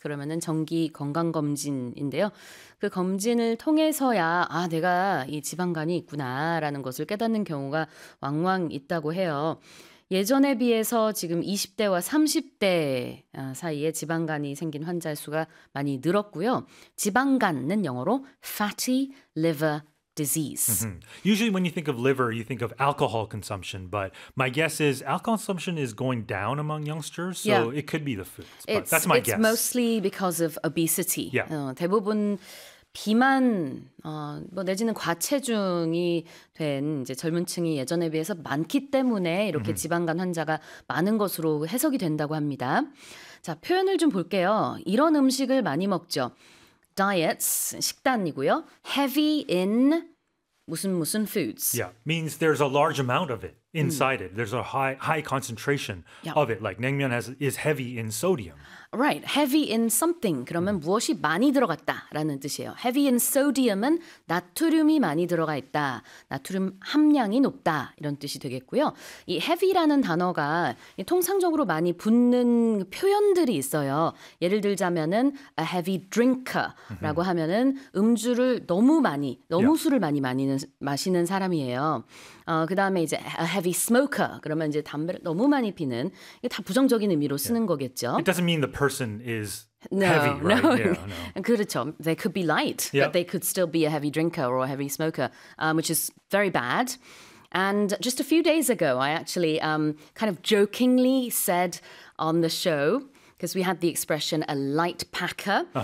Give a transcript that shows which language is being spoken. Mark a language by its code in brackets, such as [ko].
[ko] 그러면은 정기 건강검진인데요. 그 검진을 통해서야 아 내가 이 지방간이 있구나라는 것을 깨닫는 경우가 왕왕 있다고 해요. 예전에 비해서 지금 20대와 30대 사이에 지방간이 생긴 환자의 수가 많이 늘었고요. 지방간은 영어로 [en] fatty liver disease. Usually when you think of liver, you think of alcohol consumption, but my guess is alcohol consumption is going down among youngsters, so it could be the foods. But that's my guess. It's mostly because of obesity. Yeah. [ko] 대부분 비만 뭐 내지는 과체중이 된 이제 젊은 층이 예전에 비해서 많기 때문에 이렇게 지방간 환자가 많은 것으로 해석이 된다고 합니다. 자, 표현을 좀 볼게요. 이런 음식을 많이 먹죠. Diets, 식단이고요. [en] Heavy in [ko] 무슨 무슨 [en] foods. Yeah, means there's a large amount of it inside it. There's a high concentration of it. Like 냉면 is heavy in sodium. Right, heavy in something. [ko] 그러면 무엇이 많이 들어갔다라는 뜻이에요. [en] Heavy in sodium [ko] 은 나트륨이 많이 들어가 있다. 나트륨 함량이 높다. 이런 뜻이 되겠고요. 이 heavy라는 단어가 통상적으로 많이 붙는 표현들이 있어요. 예를 들자면은 [en] a heavy drinker [ko] 라고 하면은 음주를 너무 많이, 너무 술을 많이 마시는 사람이에요. 그 다음에 이제 [en] a heavy smoker. [ko] 그러면 이제 담배를 너무 많이 피는. 이게 다 부정적인 의미로 쓰는 거겠죠. [en] It doesn't mean the person is heavy, right? No. Yeah, no. [ko] 그렇죠. [en] They could be light, but they could still be a heavy drinker or a heavy smoker, which is very bad. And just a few days ago, I actually kind of jokingly said on the show, because we had the expression a light packer.